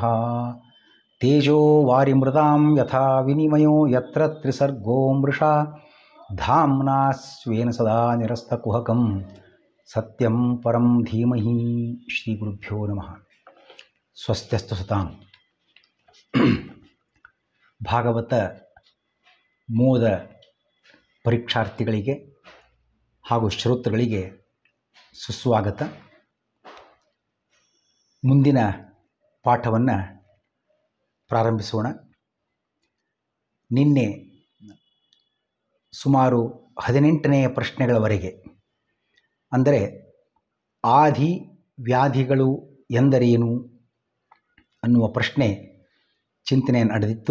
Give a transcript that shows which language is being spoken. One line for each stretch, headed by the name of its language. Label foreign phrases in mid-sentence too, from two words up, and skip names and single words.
Sanskrit: ತೇಜೋ ವಾರಿಮೃತಾಂ ಯಥಾ ವಿನಿಮಯೋ ಯತ್ರ ತ್ರಿಸರ್ಗೋ ಮೃಷಾ ಧಾಮ್ನಾ ಸ್ವೇನ ಸದಾ ನಿರಸ್ತಕುಹಕಂ ಸತ್ಯಂ ಪರಂ ಧೀಮಹಿ. ಶ್ರೀಗುರುಭ್ಯೋ ನಮಃ. ಸ್ವಸ್ತ್ಯಸ್ತು ಸತಾಂ.
Kannada: ಭಾಗವತ ಮೋದ ಪರೀಕ್ಷಾರ್ಥಿಗಳಿಗೆ ಹಾಗೂ ಶ್ರೋತೃಗಳಿಗೆ ಸುಸ್ವಾಗತ. ಮುಂದಿನ ಪಾಠವನ್ನು ಪ್ರಾರಂಭಿಸೋಣ. ನಿನ್ನೆ ಸುಮಾರು 18ನೇ ಪ್ರಶ್ನೆಗಳವರೆಗೆ, ಅಂದರೆ ಆದಿ ವ್ಯಾಧಿಗಳು ಎಂದರೇನು ಅನ್ನುವ ಪ್ರಶ್ನೆ ಚಿಂತನೆ ನಡೆದಿತ್ತು.